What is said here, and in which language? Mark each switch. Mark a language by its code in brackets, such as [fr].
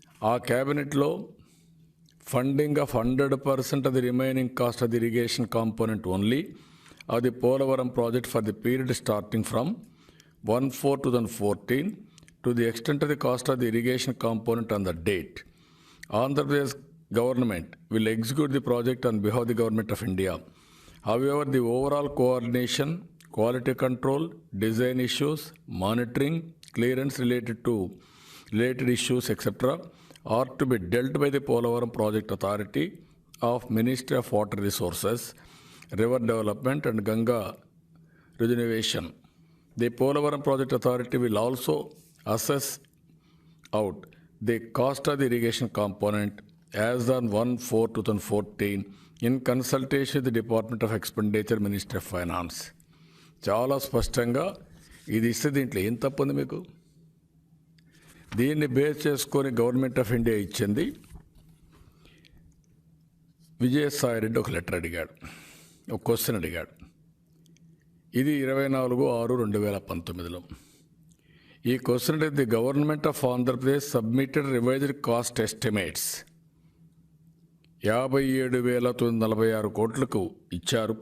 [te] ఆ క్యాబినెట్లో [en] Funding of 100% of the remaining cost of the irrigation component only of the Polavaram project for the period starting from 1/4/2014 to the extent of the cost of the irrigation component on the date. Andhra Pradesh government will execute the project on behalf of the government of India. However, the overall coordination, quality control, design issues, monitoring, clearance related issues, etc. are to be dealt by the Polavaram Project Authority of Ministry of Water Resources, River Development and Ganga Regeneration. The Polavaram Project Authority will also assess out the cost of the irrigation component as on 1/4/2014 in consultation with the Department of Expenditure, Ministry of Finance. [te] చాలా స్పష్టంగా ఇది ఇస్తే దీంట్లో ఏం తప్పుంది మీకు? దీన్ని base చేసుకొని government of India ఇచ్చింది. విజయసాయి రెడ్డి ఒక లెటర్ అడిగాడు, ఒక క్వశ్చన్ అడిగాడు. ఇది 24/6/2019లో. ఈ క్వశ్చన్ అంటే [en] the government of Andhra Pradesh submitted revised cost estimates [te] 57,946 కోట్లకు ఇచ్చారు.